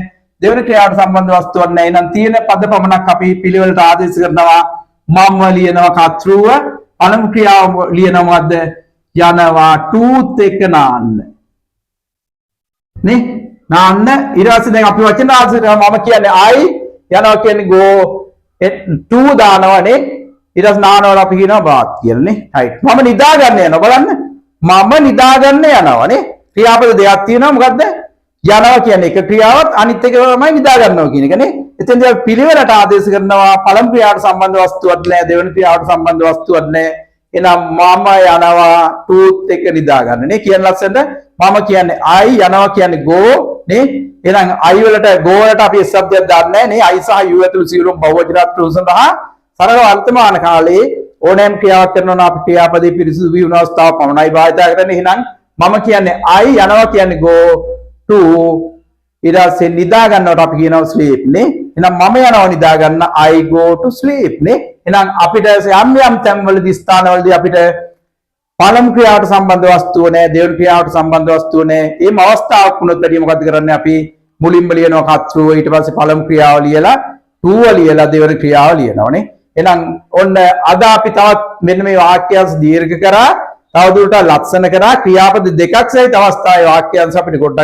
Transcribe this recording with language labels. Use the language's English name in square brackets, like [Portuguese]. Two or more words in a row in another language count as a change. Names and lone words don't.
[Sinhala] දෙවන ක්‍රියාවට සම්බන්ධ වස්තුවක් නැහැ. එහෙනම් තියෙන පද පමණක් අපි පිළිවෙලට ආදේශ කරනවා. මම ලියනවා කතෘව පළමු ක්‍රියාව ලියනවා මොකද්ද? යනවා tooth එක නාන්න. නේ? නාන්න ඊට පස්සේ දැන් අපි වචන ආදේශ කරනවා මම කියන්නේ I යනවා කියන්නේ [English] go to [Sinhala] දානවනේ ඊට පස්සේ නානවල අපි කියනවා bath කියලානේ right මම නිදා ගන්න යනවා බලන්න මම නිදා ගන්න යනවානේ ක්‍රියාපද දෙකක් තියෙනවා මොකද්ද යනවා කියන්නේ එක ක්‍රියාවක් අනිත් එක තමයි නිදා ගන්නවා කියන එකනේ එතෙන්දී අපි පිළිවෙලට ආදේශ කරනවා පළමු ක්‍රියාවට සම්බන්ධ වස්තුවක් නැහැ දෙවෙනි ක්‍රියාවට සම්බන්ධ වස්තුවක් නැහැ එහෙනම් මම යනවා tooth එක නිදා ගන්න නේ කියන ලස්සනට මම කියන්නේ I යනවා කියන්නේ go නේ එහෙනම් I වලට go වලට අපි શબ્දයක් දාන්නේ නැහැ නේ I සහ U ඇතුළු සියලුම බහුවචන සඳහා සරල වර්තමාන කාලයේ ඕනෑම ක්‍රියාවක් කරනවා නම් අපි ක්‍රියාපදේ පිරිසිදු වී වුණ අවස්ථාව පමණයි භාවිත කරන්නේ එහෙනම් මම කියන්නේ I යනවා කියන්නේ [English] go to [Sinhala] ඊට පස්සේ නිදා ගන්නවට අපි කියනවා sleep නේ එහෙනම් මම යනවා නිදා ගන්න [English] I go to sleep [Sinhala] නේ එහෙනම් අපිට යම් යම් තැන්වලදී ස්ථානවලදී අපිට පළමු ක්‍රියාවට සම්බන්ධ වස්තුව නැහැ දෙවන ක්‍රියාවට සම්බන්ධ වස්තුව නැහැ මේ අවස්ථාවක් වුණොත් වැඩි මොකද කරන්නේ අපි මුලින්ම ලියනවා කතෘව ඊට පස්සේ පළමු ක්‍රියාව ලියලා to ලියලා දෙවන ක්‍රියාව ලියනවානේ එහෙනම් ඔන්න අද අපි තවත් මෙන්න මේ වාක්‍යයන්ස් දීර්ඝ කරා තවදුරටත් ලක්ෂණ කරා ක්‍රියාපද දෙකක් සහිත අවස්ථාවේ වාක්‍යයන්ස් අපිට ගොඩ